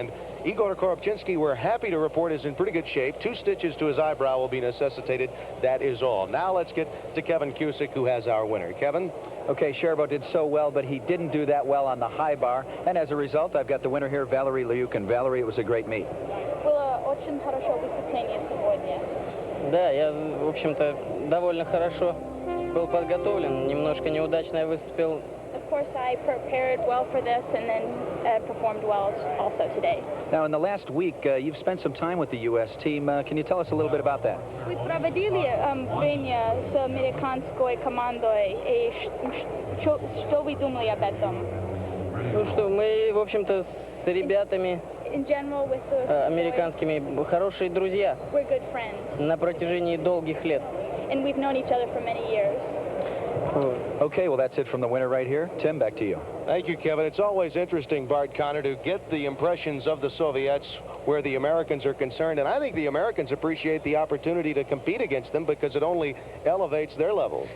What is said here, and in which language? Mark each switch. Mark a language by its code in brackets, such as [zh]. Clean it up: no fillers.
[en] And Igor Korobczynski, we're happy to report, is in pretty good shape. 2 stitches to his eyebrow will be necessitated. That is all. Now let's get to Kevin Cusick, who has our winner. Kevin? Okay, Sherbo did so well, but he didn't do that well on the high bar. And as a result, I've got the winner here, Valery Liukin. Valery, it was a great meet. [ru] Было очень хорошо выступление сегодня. Да, я, в общем-то, довольно хорошо был подготовлен. Немножко неудачно я выступил. [en] Of course, I prepared well for this and then performed well also today. Now, in the last week, you've spent some time with the U.S. team. Can you tell us a little bit about that? [ru] Мы проводили время с американской командой, и что вы думали об этом? Ну что, мы, в общем-то, с ребятами [en] In general, with the [ru] американскими хорошие друзья [en] we're good friends, [ru] на протяжении долгих лет. [en] and we've known each other for many years. Okay, well, that's it from the winner right here. Tim, back to you. Thank you, Kevin. It's always interesting, Bart Connor, to get the impressions of the Soviets where the Americans are concerned. And I think the Americans appreciate the opportunity to compete against them because it only elevates their level.